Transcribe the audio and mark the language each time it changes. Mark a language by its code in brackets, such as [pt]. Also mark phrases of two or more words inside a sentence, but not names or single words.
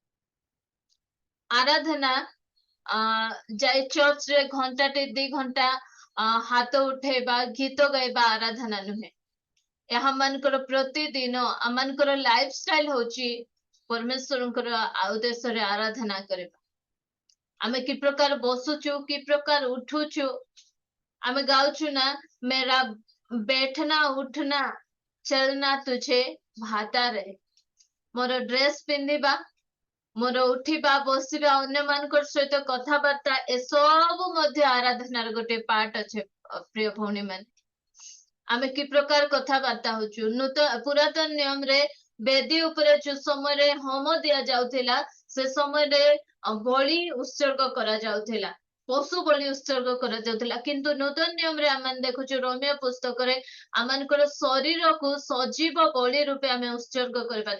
[or] ଆରାଧନା ଯାଇ ଚର୍ଚ୍ଚରେ ଘଣ୍ଟାଟେ 2 ଘଣ୍ଟା ହାତ ଉଠେଇବା ଗୀତ ଗାଇବା ଆରାଧନା ନୁହେଁ। ଏହା ମାନଙ୍କର ପ୍ରତିଦିନ ଆମମାନଙ୍କର [en] life style [or] ହଉଛି ପରମେଶ୍ୱରଙ୍କର ଆଉ ଦେଶରେ ଆରାଧନା କରିବା। ଆମେ କି ପ୍ରକାର ବସୁଛୁ କି ପ୍ରକାର ଉଠୁଛୁ ଆମେ ଗାଉଛୁ ନା [hi] मेरा बैठना उठना चलना तुझे भाता रहे। [or] ମୋର ଡ୍ରେସ ପିନ୍ଧିବା ମୋର ଉଠିବା ବସିବା ଅନ୍ୟମାନଙ୍କ ସହିତ କଥାବାର୍ତ୍ତା ଏସବୁ ମଧ୍ୟ ଆରାଧନାର ଗୋଟେ ପାର୍ଟ ଅଛି ପ୍ରିୟ ଭଉଣୀ ମାନେ। ଆମେ କି ପ୍ରକାର କଥାବାର୍ତ୍ତା ହଉଛୁ ପୁରାତନ ନିୟମରେ ବେଦୀ ଉପରେ ଯୋଉ ସମୟରେ ହୋମ ଦିଆଯାଉଥିଲା ସେ ସମୟରେ ବଳି ଉତ୍ସର୍ଗ କରାଯାଉଥିଲା ପଶୁ ବଳି ଉତ୍ସର୍ଗ କରାଯାଉଥିଲା କିନ୍ତୁ ନୂତନ ନିୟମରେ ଆମେ ଦେଖୁଛୁ ରୋମିଓ ପୁସ୍ତକରେ ଆମମାନଙ୍କର ଶରୀରକୁ ସଜୀବ ବଳି ରୂପେ ଆମେ ଉତ୍ସର୍ଗ କରିପାରୁ।